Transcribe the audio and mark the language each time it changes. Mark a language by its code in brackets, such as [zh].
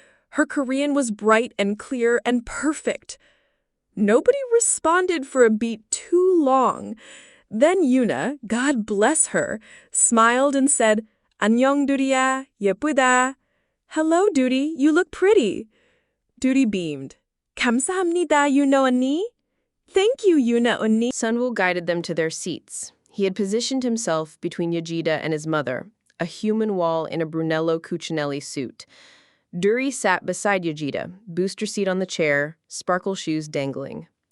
[en] Her Korean was bright and clear and perfect. Nobody responded for a beat too long. Then Yuna, God bless her, smiled and said, [ko] 안녕, Duri야, 예쁘다. [en] Hello, Duri, you look pretty. Duri beamed. [ko] 감사합니다, Yuna 언니. [en] Thank you, Yuna 언니. Sunwoo guided them to their seats. He had positioned himself between Yejide and his mother, a human wall in a Brunello Cucinelli suit. Duri sat beside Yejide, booster seat on the chair, sparkle shoes dangling.